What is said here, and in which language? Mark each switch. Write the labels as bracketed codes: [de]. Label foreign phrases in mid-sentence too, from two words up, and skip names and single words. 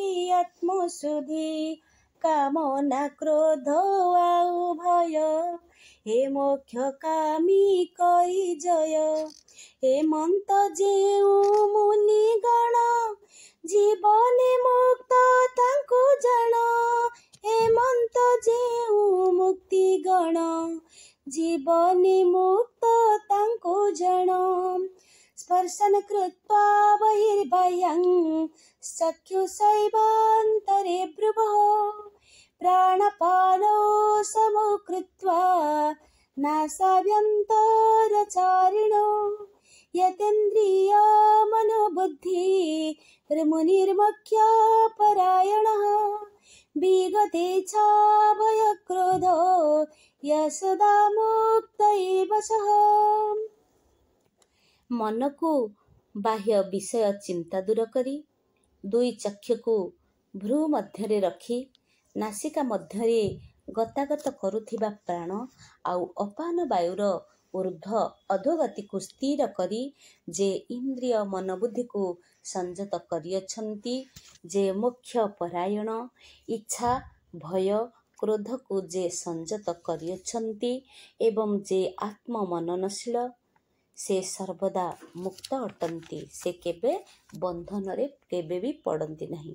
[or] ଆତ୍ମଶୁଦ୍ଧି, କାମନା କ୍ରୋଧ ଆଉ ଭୟ ଏ ମୋକ୍ଷ କାମୀ କରି ଜୟ, ଏମନ୍ତ ଯେଉଁ ମୁନିଗଣ ଜୀବନେ ମୁକ୍ତ ତାଙ୍କୁ ଜଣ, ଏମନ୍ତ ଯେଉଁ ମୁକ୍ତିଗଣ ଜୀବନେ ମୁକ୍ତ ତାଙ୍କୁ ଜଣ, [sa] ସ୍ପର୍ଶନ କୃତ୍ବା ବହିର୍ବାହ୍ୟଂ ଚକ୍ଷୁଷୈବାନ୍ତରେ ଭ୍ରୁବଃ, ପ୍ରାଣପାନୋ ସମୋ କୃତ୍वा ନାସାଭ୍ୟନ୍ତରଚାରିଣୋ, यतेन्द्रिय मनोबुद्धि मुनिर्मोक्ष परायणः, विगतेच्छा भयक्रोध यशदा मुक्त एव सः। [or] ମନକୁ ବାହ୍ୟ ବିଷୟ ଚିନ୍ତା ଦୂର କରି, ଦୁଇ ଚକ୍ଷୁକୁ ଭ୍ରୂ ମଧ୍ୟରେ ରଖି, ନାସିକା ମଧ୍ୟରେ ଗତାଗତ କରୁଥିବା ପ୍ରାଣ ଆଉ ଅପାନ ବାୟୁର ଊର୍ଦ୍ଧ୍ୱ ଅଧୋଗତିକୁ ସ୍ଥିର କରି, ଯେ ଇନ୍ଦ୍ରିୟ ମନୋବୁଦ୍ଧିକୁ ସଂଯତ କରିଅଛନ୍ତି, ଯେ ମୋକ୍ଷ ପରାୟଣ, ଇଚ୍ଛା ଭୟ କ୍ରୋଧକୁ ଯେ ସଂଯତ କରିଅଛନ୍ତି ଏବଂ ଯେ ଆତ୍ମ ମନନଶୀଳ, ସେ ସର୍ବଦା ମୁକ୍ତ ଅଟନ୍ତି, ସେ କେବେ ବନ୍ଧନରେ କେବେ ବି ପଡ଼ନ୍ତି ନାହିଁ।